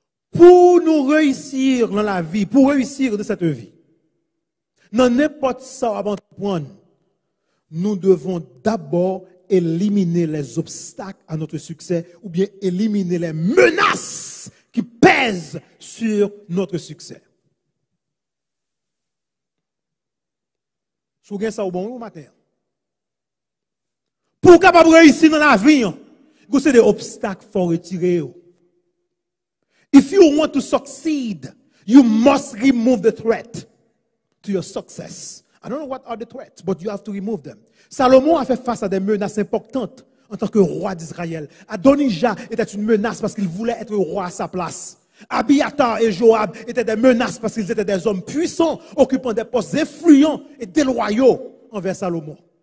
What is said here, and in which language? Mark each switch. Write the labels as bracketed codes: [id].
[fr] Pour nous réussir dans la vie, pour réussir dans cette vie, dans n'importe ça avant de prendre, nous devons d'abord éliminer les obstacles à notre succès ou bien éliminer les menaces qui pèsent sur notre succès. Si vous avez ça au bon matin. Pour capable réussir dans la vie, vous avez des obstacles pour retirer. [en] If you want to succeed, you must remove the threat to your success. I don't know what are the threats, but you have to remove them. [fr] Salomon a fait face à des menaces importantes en tant que roi d'Israël. Adonijah était une menace parce qu'il voulait être roi à sa place. Abiathar et Joab étaient des menaces parce qu'ils étaient des hommes puissants, occupant des postes influents et déloyaux envers Salomon.